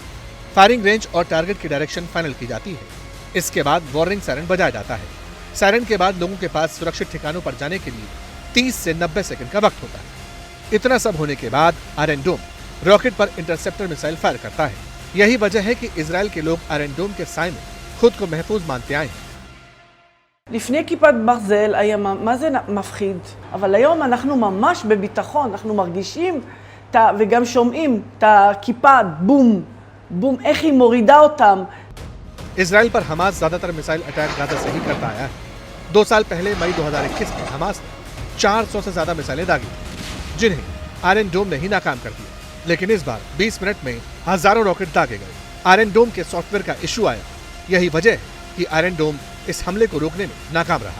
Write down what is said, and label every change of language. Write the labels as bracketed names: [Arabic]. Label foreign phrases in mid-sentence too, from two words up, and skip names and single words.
[English] firing range [Hindi] और टारगेट की डायरेक्शन फाइनल की जाती है। इसके बाद [English] warning siren [Hindi] बजाया जाता है। सायरन के बाद लोगों के पास सुरक्षित ठिकानों पर जाने के लिए 30 से 90 सेकंड का वक्त होता है। इतना सब होने के बाद आयरन डोम रॉकेट पर [English] interceptor missile [Hindi] फायर करता है। यही वजह है कि इजराइल के लोग आयरन डोम के साए में खुद को महफूज मानते आए हैं। [Hebrew] לפני כיפת ברזל היה מה זה מפחיד, אבל היום אנחנו ממש בביטחון, אנחנו מרגישים וגם שומעים את הכיפה, בום, בום, איך היא מורידה אותם. [Hindi] इजराइल पर हमास ज्यादातर [English] missile attack [Hindi] गाजा से ही करता आया है। 2 साल पहले मई 2021 में हमास ने 400 से ज्यादा मिसाइलें दागी, जिन्हें आयरन डोम ने ही नाकाम कर दिया। लेकिन इस बार 20 मिनट में हजारों रॉकेट दागे गए। आयरन डोम के सॉफ्टवेयर का इशू आया। यही वजह है कि आयरन डोम इस हमले को रोकने में नाकाम रहा।